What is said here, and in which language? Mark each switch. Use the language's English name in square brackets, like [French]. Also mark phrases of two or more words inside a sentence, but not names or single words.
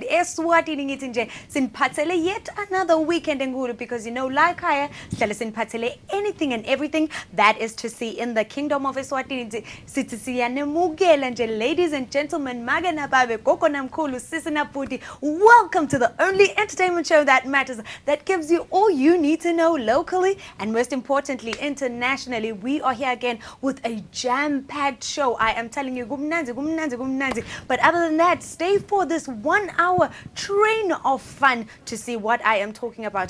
[English] Eswatini [Swati] ngithi sinphathele [English] yet another weekend enkulu, because you know, like higher, [Swati] sihlale sinphathele [English] anything and everything that is to see in the Kingdom of Eswatini. [Swati] Sithi siyanemukela nje, [English] ladies and gentlemen, [Swati] magana babe, gogo namkhulu, sisi naputi. [English] Welcome to the only entertainment show that matters, that gives you all you need to know locally and most importantly internationally. We are here again with a jam-packed show. I am telling you [Swati] kumnandi, kumnandi, kumnandi. [English] But other than that, stay for this 1 hour train of fun to see what I am talking about.